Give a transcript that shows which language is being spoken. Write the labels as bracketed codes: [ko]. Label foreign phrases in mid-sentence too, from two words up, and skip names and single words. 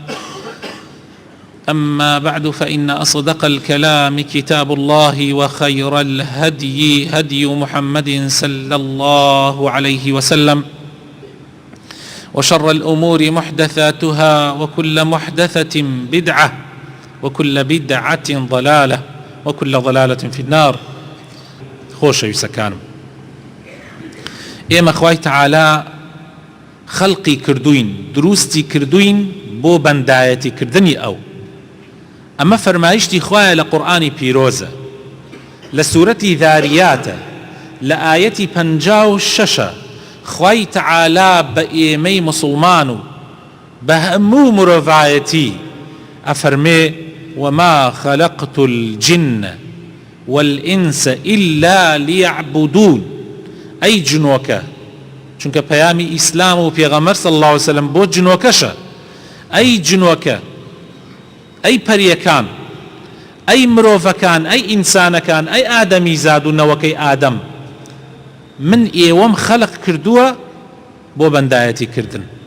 [ar] أما بعد، فإن أصدق الكلام كتاب الله، وخير الهدي هدي محمد صلى الله عليه وسلم، وشر الأمور محدثاتها، وكل محدثة بدعة، وكل بدعة ضلالة، وكل ضلالة في النار. [ckb] خۆشەویستە کانم، ئێمە خوای تەعالا خەڵقی کردوین، دروستی کردوین بۆ بەندایەتی کردنی ئەو. ئەمە فەرمایشتی خوایە لە قورئانی پیرۆزە، لە سوورەتی ذاریاتە، لە ئایەتی 56 خوای تەعالا بە ئێمەی موسڵمان و بە هەموو مرۆڤایەتی ئەفەرمێ: [ar] وما خلقت الجن والإنس إلا ليعبدون. [ckb] أي جنوكا، چونکە پەیامی ئیسلام و پێغەمبەر [ar] صلی الله عليه وسلم [ckb] بۆ جنۆکەشە. ئەی جنۆکە، ئەی پەریەکان، ئەی مرۆڤەکان، ئەی ئینسانەکان، ئەی ئادەمی زاد و نەوەکەی ئادەم، من ئێوەم خەلق کردووە بۆ بەندایەتی کردن.